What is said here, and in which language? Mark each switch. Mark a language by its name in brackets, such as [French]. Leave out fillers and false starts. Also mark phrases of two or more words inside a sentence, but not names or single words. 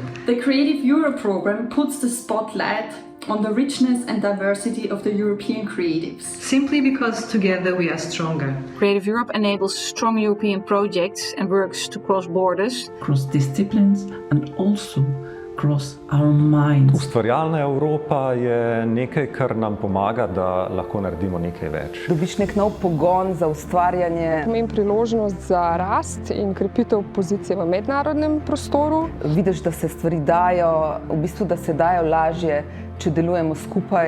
[English] The Creative Europe program puts the spotlight on the richness and diversity of the European creatives. Simply because together we are stronger. Creative Europe enables strong European projects and works to cross borders. Cross disciplines and also cross our minds. [Slovenian] Ustvarjalna Evropa je nekaj, kar nam pomaga, da lahko naredimo nekaj več. Dobiš nek nov pogon za ustvarjanje. Pomeni priložnost za rast in krepitev pozicije v mednarodnem prostoru. Vidiš, da se stvari dajo, v bistvu, da se dajo lažje, če delujemo skupaj.